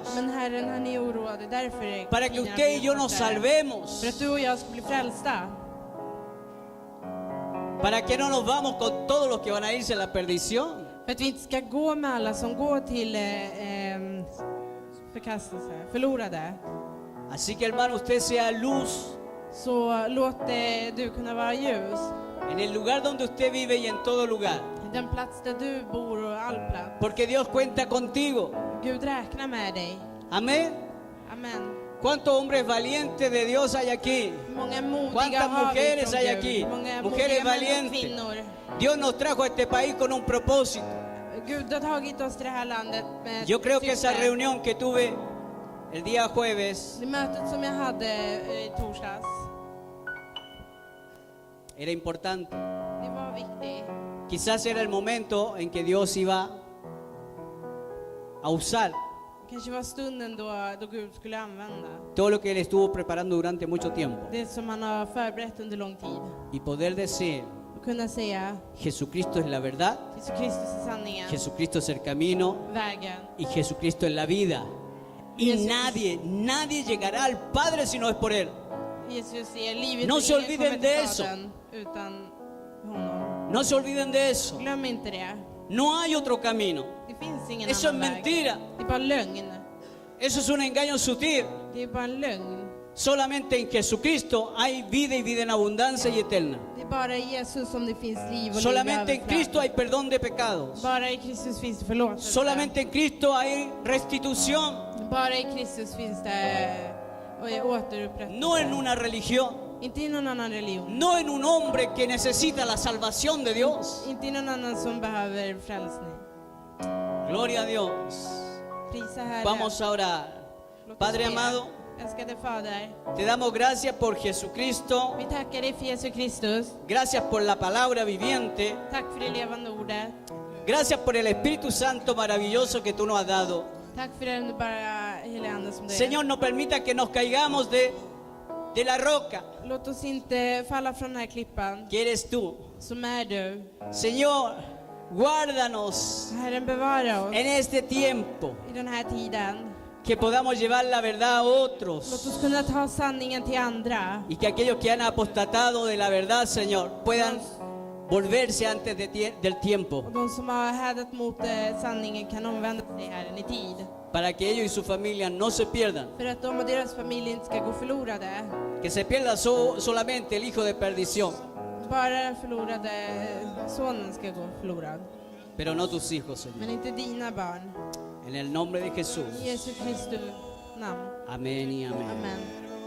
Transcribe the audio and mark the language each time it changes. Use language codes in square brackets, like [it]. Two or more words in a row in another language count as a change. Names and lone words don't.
[sv] Men Herren, han är oroad, därför är [es] Para que [sv] tiderna [es] usted y [sv] blir [es] yo nos [sv] kortare. [es] salvemos. [sv] För att du och jag ska bli frälsta. [es] Para que no nos vamos con todos los que van a irse a la perdición. [sv] För att vi inte ska gå med alla som går till förkastelse, förlorade. [es] Así que, hermano, usted sea luz [sv] Så låt du kunna vara ljus. [es] en el lugar donde usted vive y en todo lugar. [sv] Den plats där du bor och all plats. [es] Porque Dios cuenta contigo. [sv] Gud räknar med dig. [es] Amén. [sv] Amen. [es] ¿Cuántos hombres valientes de Dios hay aquí? [sv] Hur många modiga [es] ¿Cuántas [sv] har vi [es] mujeres [sv] från [es] hay [sv] Gud? [es] aquí? [sv] Hur många [es] Mujeres [sv] modiga män och [es] valientes. [sv] kvinnor. [es] Dios nos trajo a este país con un propósito. [sv] Gud har tagit oss till det här landet med ett [es] Yo creo que esa [sv] syfte. [es] reunión que tuve el día jueves [sv] Det mötet som jag hade i torsdags, [es] era importante. [sv] det var viktigt. [es] Quizás era el momento en que Dios iba a usar [sv] Kanske var stunden då Gud skulle använda [es] todo lo que Él estuvo preparando durante mucho tiempo [sv] det som han har förberett under lång tid. [es] y poder decir, [sv] Och kunna säga, [es] Jesucristo es la verdad, [sv] Jesus Kristus är sanningen, [es] Jesucristo es el camino [sv] vägen. [es] y Jesucristo es la vida. Y Jesús. nadie llegará al Padre si no es por Él. [sv] Jesus är livet [es] No [sv] och [es] se [sv] ingen [es] olviden [sv] kommer [es] de [sv] till [es] eso. [sv] Fadern utan honom. [es] No se olviden de eso. [sv] Glöm inte det. [es] No hay otro camino. [sv] Det finns ingen [es] Eso es [sv] annan väg. [es] mentira. [sv] Det är bara lögn. [es] Eso es un engaño sutil. [sv] Det är bara en lögn. [es] Solamente en Jesucristo hay vida y vida en abundancia y eterna. [sv] Det är bara i Jesus som det finns liv och [es] Solamente en [sv] liv [es] Cristo hay [sv] överflöd. [es] perdón de pecados. [sv] Bara i Kristus finns det förlåtelse. [es] Solamente en Cristo hay restitución. [sv] Bara i Kristus finns det återupprättelse. [es] No en una religión. [sv] Inte i någon annan religion. [es] No en un hombre que necesita la salvación de Dios. [sv] Inte i någon annan som behöver frälsning. [es] Gloria a Dios. [sv] Prisa Herren. [es] Vamos a orar. [sv] Låt oss [es] Padre [sv] be. [es] amado, [sv] Älskade Fader, [es] te damos gracias por Jesucristo. [sv] vi tackar dig för Jesus Kristus. [es] Gracias por la palabra viviente. [sv] Tack för det levande ordet. [es] Gracias por el Espíritu Santo maravilloso que tú nos has dado. [sv] Tack för den underbara heliga Ande som du är. [es] Señor, no permita que nos caigamos de la roca [sv] Låt oss inte falla från den här klippan [es] que eres tú. [sv] som är du. [es] Señor, guárdanos [sv] Herren, bevara oss [es] en este tiempo, [sv] i den här tiden. [es] que podamos llevar la verdad a [sv] Låt [es] otros [sv] oss kunna ta sanningen till andra. [es] y que aquellos que han apostatado de la verdad, Señor, puedan volverse antes del tiempo, [sv] Och de som har hädat mot sanningen kan omvända sig, Herren, i tid. [es] para que ellos y su familia no se pierdan, [sv] För att de och deras familj inte ska gå förlorade. [es] que se pierda solamente el hijo de perdición, [sv] Bara den förlorade sonen ska gå förlorad. [es] pero no tus hijos, Señor. [sv] Men inte dina barn. [es] En el nombre de Jesús. [sv] I Jesu Kristi namn. [es] Amén y amén. [sv] Amen.